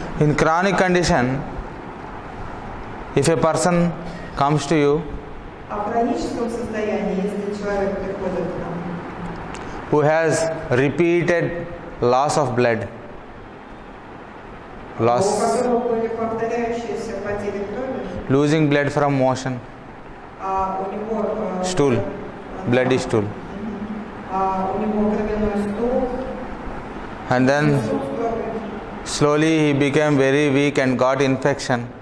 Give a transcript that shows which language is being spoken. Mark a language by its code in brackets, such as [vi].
[en] In chronic condition, if a person comes to you [ru] А в хроническом состоянии, если человек приходит к нам, [en] who has repeated loss of blood, [ru] у которого были повторяющиеся потери крови, [en] losing blood from motion, [ru] а у него [en] stool, bloody stool, [ru] у него кровяной стул, [en] and then [ru] стул с кровью, [en] slowly he became very weak and got infection.